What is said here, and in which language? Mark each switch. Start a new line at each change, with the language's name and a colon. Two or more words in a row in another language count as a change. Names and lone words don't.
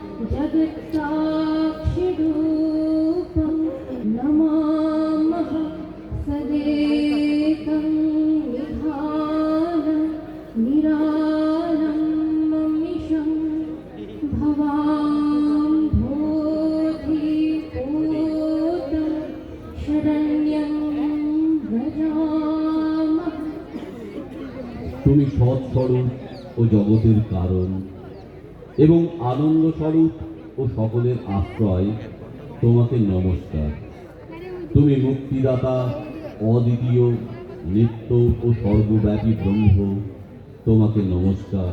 Sanskrit: जगत्साक्षिरूपं नमामः सदेकं निधानं निरालम्बमिषं भवां बोधिपूतं शरण्यं व्रजामः।
Bangla: তুমি সৎ স্বরূপ ও জগতের কারণ এবং আনন্দ স্বরূপ ও সকলের আশ্রয়, তোমাকে নমস্কার। তুমি মুক্তিদাতা, অদ্বিতীয়, নিত্য ও সর্বব্যাপী ব্রহ্ম, তোমাকে নমস্কার।